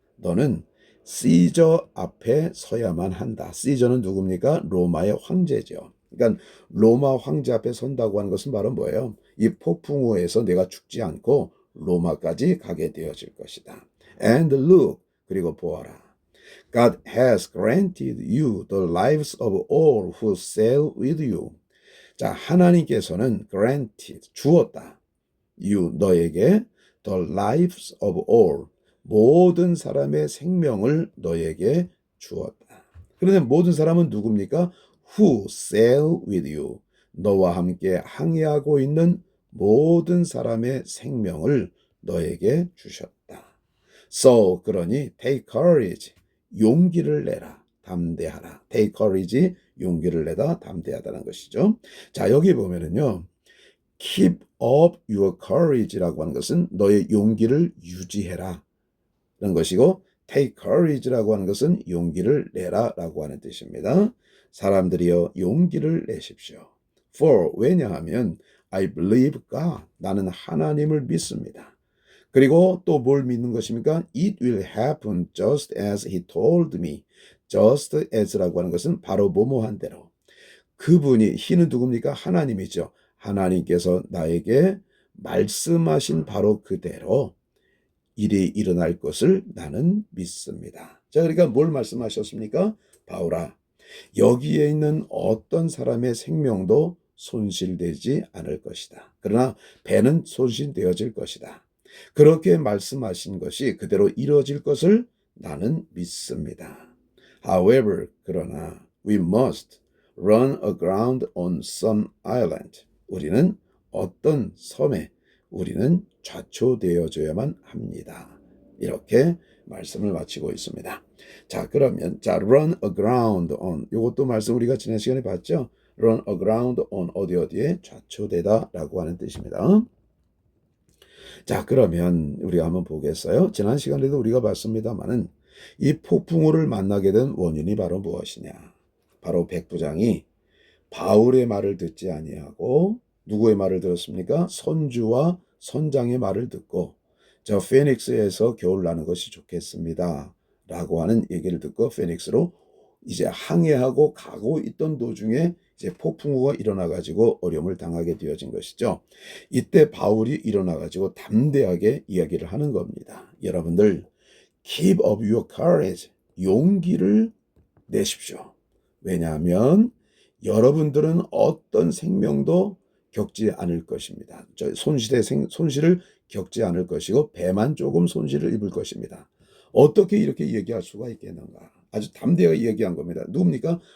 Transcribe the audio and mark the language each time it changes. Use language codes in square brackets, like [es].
[ko] 너는 시저 앞에 서야만 한다. 시저는 누굽니까? 로마의 황제죠. 그러니까 로마 황제 앞에 선다고 하는 것은 바로 뭐예요? 이 폭풍우에서 내가 죽지 않고 로마까지 가게 되어질 것이다. [en] And look, [ko] 그리고 보아라. [en] God has granted you the lives of all who sail with you. [ko] 자, 하나님께서는 granted, 주었다. you, 너에게 [en] the lives of all, [ko] 모든 사람의 생명을 너에게 주었다. 그런데 모든 사람은 누굽니까? [en] Who sail with you, [ko] 너와 함께 항해하고 있는 모든 사람의 생명을 너에게 주셨다. So, 그러니 [en] take courage, [ko] 용기를 내라, 담대하라. [en] take courage, [ko] 용기를 내다, 담대하다는 것이죠. 자, 여기 보면은요. [en] keep up your courage [ko] 라고 하는 것은 너의 용기를 유지해라 라는 것이고, [en] take courage [ko] 라고 하는 것은 용기를 내라 라고 하는 뜻입니다. 사람들이여 용기를 내십시오. For, 왜냐하면 [en] I believe God, [ko] 나는 하나님을 믿습니다. 그리고 또 뭘 믿는 것입니까? [en] It will happen just as he told me. [ko] just as라고 하는 것은 바로 뭐뭐한 대로. 그분이, he는 누굽니까? 하나님이죠. 하나님께서 나에게 말씀하신 바로 그대로 일이 일어날 것을 나는 믿습니다. 자, 그러니까 뭘 말씀하셨습니까? 바울아, 여기에 있는 어떤 사람의 생명도 손실되지 않을 것이다. 그러나 배는 손실되어질 것이다. 그렇게 말씀하신 것이 그대로 이루어질 것을 나는 믿습니다. [en] However, [ko] 그러나 [en] we must run aground on some island. [ko] 우리는 어떤 섬에 우리는 좌초되어져야만 합니다. 이렇게 말씀을 마치고 있습니다. 자, 그러면 [en] run aground on, [ko] 이것도 말씀 우리가 지난 시간에 봤죠? [en] run aground on, [ko] 어디에 좌초되다라고 하는 뜻입니다. 자, 그러면 우리가 한번 보겠어요. 지난 시간에도 우리가 봤습니다만은 이 폭풍우를 만나게 된 원인이 바로 무엇이냐? 바로 백부장이 바울의 말을 듣지 아니하고 누구의 말을 들었습니까? 선주와 선장의 말을 듣고 저 페닉스에서 겨울 나는 것이 좋겠습니다 라고 하는 얘기를 듣고 페닉스로 이제 항해하고 가고 있던 도중에 이제 폭풍우가 일어나 가지고 어려움을 당하게 되어진 것이죠. 이때 바울이 일어나 가지고 담대하게 이야기를 하는 겁니다. 여러분들 [en] keep up your courage, [ko] 용기를 내십시오. 왜냐하면 여러분들은 어떤 생명도 겪지 않을 것입니다. 손실을 겪지 않을 것이고 배만 조금 손실을 입을 것입니다. 어떻게 이렇게 얘기할 수가 있겠는가? 아주 담대하게 얘기한 겁니다. 누굽니까?